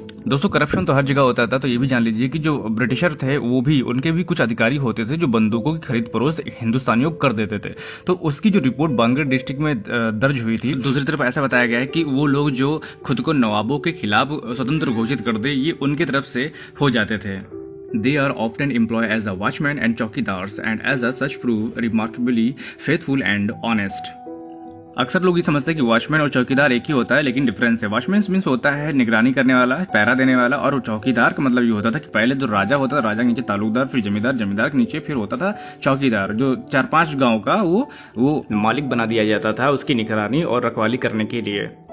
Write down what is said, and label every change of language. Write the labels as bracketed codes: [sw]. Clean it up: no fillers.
[hi] दोस्तों करप्शन तो हर जगह होता था, तो ये भी जान लीजिए कि जो ब्रिटिशर थे वो भी, उनके भी कुछ अधिकारी होते थे जो बंदूकों की खरीद फरोख्त हिंदुस्तानियों को कर देते थे। तो उसकी जो रिपोर्ट बांगर डिस्ट्रिक्ट में दर्ज हुई थी। दूसरी तरफ ऐसा बताया गया है कि वो लोग जो खुद को नवाबों के खिलाफ स्वतंत्र घोषित कर दे, ये उनकी तरफ से हो जाते थे। [en] They are often employed as a watchman and chowkidars and as a such prove remarkably faithful and honest। [hi] अक्सर लोग ये समझते हैं कि वॉचमैन और चौकीदार एक ही होता है, लेकिन डिफरेंस है। वॉचमैन मीन्स होता है निगरानी करने वाला, पहरा देने वाला, और चौकीदार का मतलब ये होता था कि पहले जो राजा होता था, राजा के नीचे तालुकदार, फिर जमींदार, जमींदार के नीचे फिर होता था चौकीदार, जो 4-5 गांव का वो मालिक बना दिया जाता था उसकी निगरानी और रखवाली करने के लिए।